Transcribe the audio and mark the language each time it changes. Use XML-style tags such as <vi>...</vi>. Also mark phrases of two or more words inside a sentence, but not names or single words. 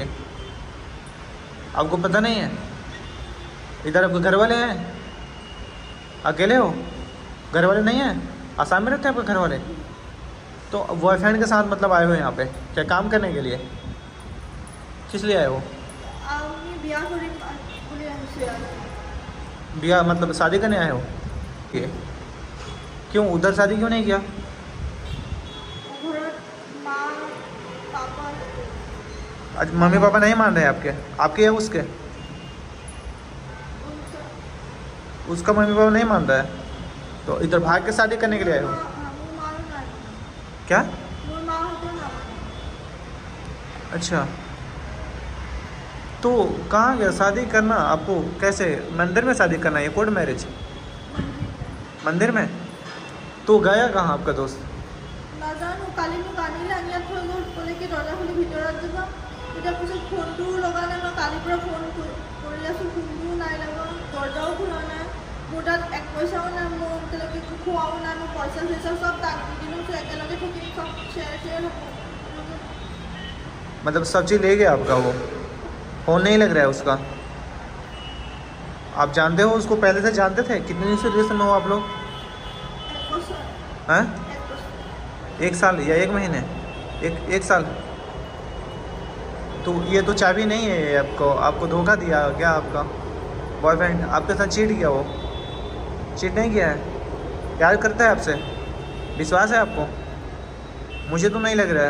<hi>आपको पता नहीं है? इधर आपके घर वाले हैं? अकेले हो? घर वाले नहीं हैं? आसाम में रहते हैं आपके घर वाले? तो बॉयफ्रेंड के साथ मतलब आए हो यहाँ पे क्या काम करने के लिए? किस लिए आए हो?</hi> <as>আমি বিয়া কৰিম বুলি আহিছোঁ ইয়াত।</as> <hi>बिया मतलब शादी करने आए हो? ये क्यों उधर शादी क्यों नहीं किया?</hi> <as>ঘৰত মা পাপা</as> <hi>आज मम्मी पापा नहीं मान रहे हैं आपके? आपके या उसके? उसका मम्मी पापा नहीं मान रहा है? तो इधर भाग के शादी करने के लिए आए हो?</hi> <as>মোৰ মাৰো নাই</as> <hi>क्या?</hi> <as>মোৰ মাহঁতেও নামানে।</as> <hi>अच्छा, तो कहाँ गया शादी करना आपको? कैसे मंदिर में शादी करना है? ये</hi> <en>court marriage?</en> <hi>मंदिर में? तो गया कहाँ आपका दोस्त?</hi> <as>নাজানো কালি মোক আনিলে আনি ইয়াত থৈ গ'ল ক'লে কি দৰজা খুলি ভিতৰত যাবা তেতিয়া পিছত ফোনটোও লগা নাই মই কালিৰ পৰা ফোন কৰি আছোঁ ফোনটোও নাই লগা দৰজাও খোলা নাই মোৰ তাত এক পইচাও নাই মোৰ এতিয়ালৈকে একো খোৱাও নাই মই পইচা চইচা চব তাক দি দিলোঁ তো একেলগে থাকিম চব শ্বেয়াৰ হ'ব।</as> <hi>मतलब सब चीज़ ले गया आपका? वो फ़ोन नहीं लग रहा है उसका? आप जानते हो उसको? पहले से जानते थे? कितने दिन से रिलेशन में हो आप लोग?</hi> <as>এক বছৰ</as> <hi>हैं?</hi> <as>এক বছৰ</as> <hi>1 साल या 1 महीने? एक साल? तो ये तो चाबी नहीं है ये आपको? आपको धोखा दिया क्या आपका बॉयफ्रेंड? आपके साथ चीट किया वो? चीट नहीं किया है? प्यार करता है आपसे? विश्वास है आपको? मुझे तो नहीं लग रहा है।</hi>